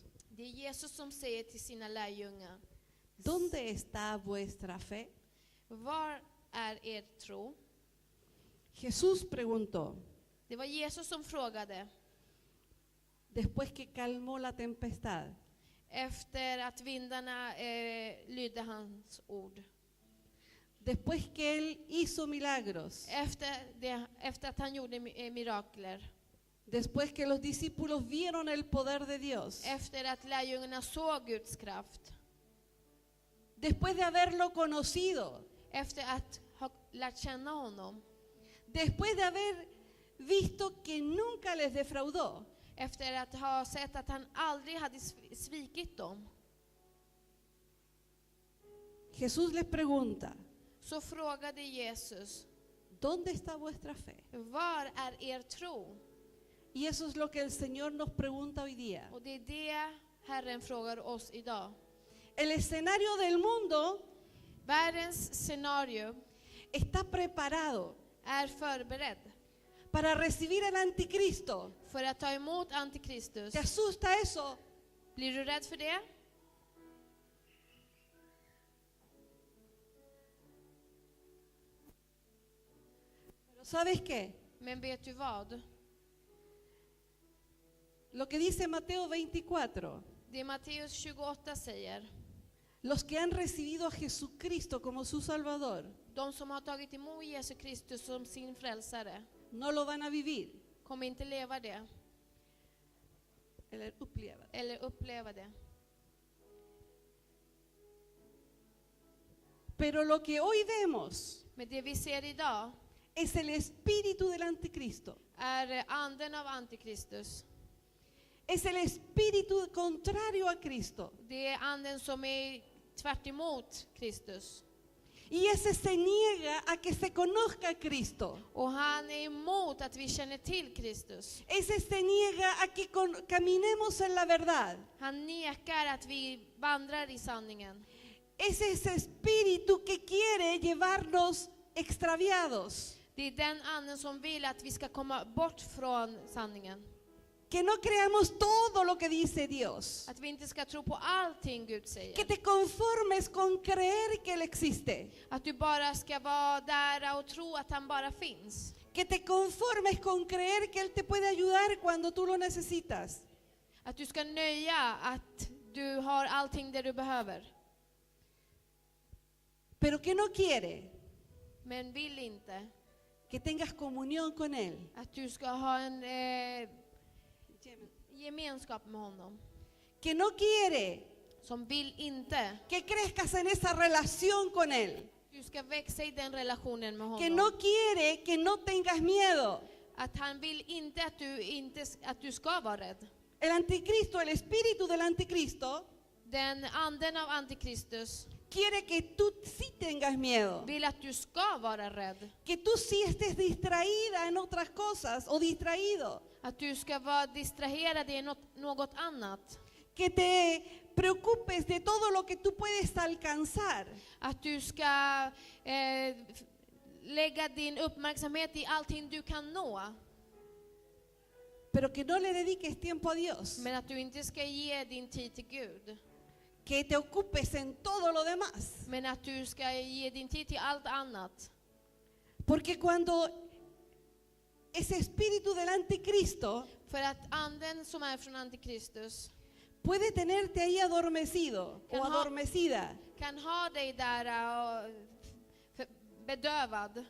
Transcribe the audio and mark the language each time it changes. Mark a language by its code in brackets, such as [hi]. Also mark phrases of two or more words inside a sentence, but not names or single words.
[sv] Det är Jesus som säger till sina lärjungar: [es] ¿dónde está vuestra fe? [sv] Var är er tro? [es] Jesús preguntó, [sv] Det var Jesus som frågade [es] después que calmó la tempestad. [sv] efter att vindarna lydde hans ord. [es] Después que Él hizo milagros. [sv] Efter att han gjorde mirakler. [es] Después que los discípulos vieron el poder de Dios. [sv] Efter att lärjungarna såg Guds kraft. [es] Después de haberlo conocido. [sv] Efter att ha lärt känna honom. [es] Después de haber visto que nunca les defraudó. [sv] Efter att ha sett att han aldrig hade svikit dem. [es] Jesús les pregunta, [sv] Så frågade Jesus: [es] ¿dónde está vuestra fe? [sv] Var är er tro? [es] Y eso es lo que el Señor nos pregunta hoy día. [sv] Och det är det Herren frågar oss idag. [es] El escenario del mundo [sv] Världens scenario [es] está preparado [sv] är förberedd [es] para recibir al anticristo. [sv] för att ta emot Antikristus. [es] ¿Te asusta eso? [sv] Blir du rädd för det? [es] Pero ¿sabes qué? [sv] Men vet du vad? [es] Lo que dice Mateo 24. [sv] Det Matteus 28 säger. [es] Los que han recibido a Jesucristo como su Salvador [sv] De som har tagit emot Jesus Kristus som sin frälsare [es] no lo van a vivir. [sv] kommer inte leva det Eller uppleva. eller uppleva det. [es] Pero lo que hoy vemos [sv] Men det vi ser idag [es] es el espíritu del anticristo. [sv] är anden av Antikristus. [es] es el espíritu contrario a Cristo. [sv] Det är anden som är tvärt emot Kristus. [es] Y ese se niega a que se conozca a Cristo. [sv] Och han är emot att vi känner till Kristus. [es] Ese se niega a que caminemos en la verdad. [sv] Han nekar att vi vandrar i sanningen. [es] Es ese espíritu que quiere llevarnos extraviados. [sv] Det är den anden som vill att vi ska komma bort från sanningen. [es] Que no creamos todo lo que dice Dios. [sv] Att vi inte ska tro på allting Gud [es] Que [sv] säger. [es] te conformes con creer que Él existe. [sv] Att du bara ska vara där och tro att han bara finns. [es] Que te conformes con creer que Él te puede ayudar cuando tú lo necesitas. [sv] Att du ska nöja att du har allting det du behöver. [es] Pero que no quiere [sv] Men vill inte [es] que tengas comunión con Él. [sv] att du ska ha en gemenskap med honom. [es] Que no quiere [sv] Som vill inte [es] que crezcas en esa relación con Él. [sv] du ska växa i den relationen med [es] Que [sv] honom. [es] no quiere que no tengas miedo. [sv] Att han vill inte att du ska vara rädd. [es] El anticristo, el espíritu del anticristo, [sv] Den anden av antikristus [es] quiere que tú sí tengas miedo. [sv] vill att du ska vara rädd. [es] Que tú sí estés distraída en otras cosas o distraído. [sv] Att du ska vara distraherad i något annat. [es] Que te preocupes de todo lo que tú puedes alcanzar. [sv] Att du ska lägga din uppmärksamhet i allting du kan nå. [es] Pero que no le dediques tiempo a Dios. [sv] Men att du inte ska ge din tid till Gud. [es] Que te ocupes en todo lo demás. [sv] Men att du ska ge din tid till allt annat. [es] Porque cuando ese espíritu del anticristo [sv] För att anden som är från antikristus [es] puede tenerte ahí adormecido o adormecida [sv] kan ha dig där och bedövad